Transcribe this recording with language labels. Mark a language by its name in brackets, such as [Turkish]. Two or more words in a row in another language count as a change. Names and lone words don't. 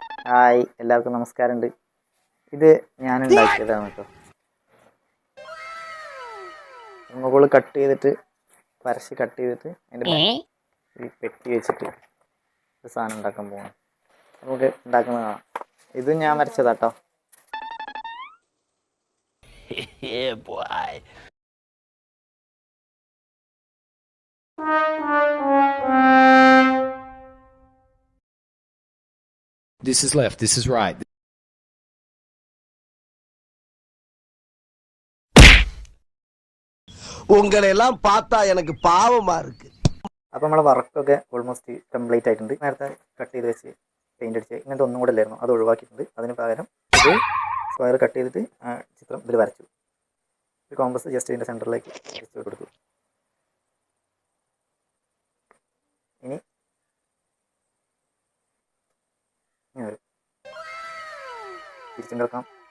[Malayalam] ഹായ്, എല്ലാവർക്കും നമസ്കാരമുണ്ട്. ഇത് ഞാൻ ഉണ്ടാക്കിയതാണ് കേട്ടോ. മുകളിൽ കട്ട് ചെയ്തിട്ട് പരശി കട്ട് ചെയ്തിട്ട് അതിൻ്റെ ഈ പെട്ടി വെച്ചിട്ട് ഒരു സാധനം ഉണ്ടാക്കാൻ പോകണം. നമുക്ക് ഉണ്ടാക്കുന്നത് കാണാം. ഇത് ഞാൻ വരച്ചതാട്ടോ. [English] This is left, this is right. [Tamil] உங்களை எல்லாம் பார்த்தா எனக்கு பாவமா இருக்கு. [Malayalam] അപ്പോൾ നമ്മളെ വർക്കൊക്കെ ഓൾമോസ്റ്റ് കംപ്ലീറ്റ് ആയിട്ടുണ്ട്. നേരത്തെ കട്ട് ചെയ്ത് വെച്ച് പെയിൻ്റ് അടിച്ച് ഇങ്ങനത്തെ ഒന്നും കൂടെ ഇല്ലായിരുന്നു, അത് ഒഴിവാക്കിയിട്ടുണ്ട്. അതിന് പകരം ഇത് സ്ക്വയർ കട്ട് ചെയ്തിട്ട് ആ ചിത്രം ഇതിൽ വരച്ചു. ഒരു കോമ്പസ് ജസ്റ്റ് ഇതിൻ്റെ സെൻറ്ററിലേക്ക് വെച്ച് കൊടുത്തു. ഇനി ഇങ്ങനെ വരും, തിരിച്ചും കിടക്കാം.